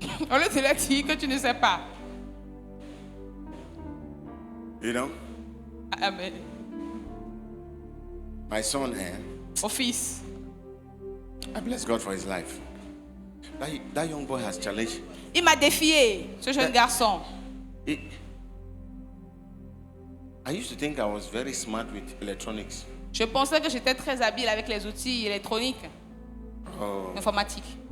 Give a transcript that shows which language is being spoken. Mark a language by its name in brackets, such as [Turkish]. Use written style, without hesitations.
[French] Au lieu de leur dire que tu ne sais pas. [English] You know, Amen. my son, [French] Au fils. [English] I bless God for his life. That young boy has challenged. [French] Il m'a défié, ce jeune garçon. [English] I used to think I was very smart with electronics. [French] Je pensais que j'étais très habile avec les outils électroniques, informatiques.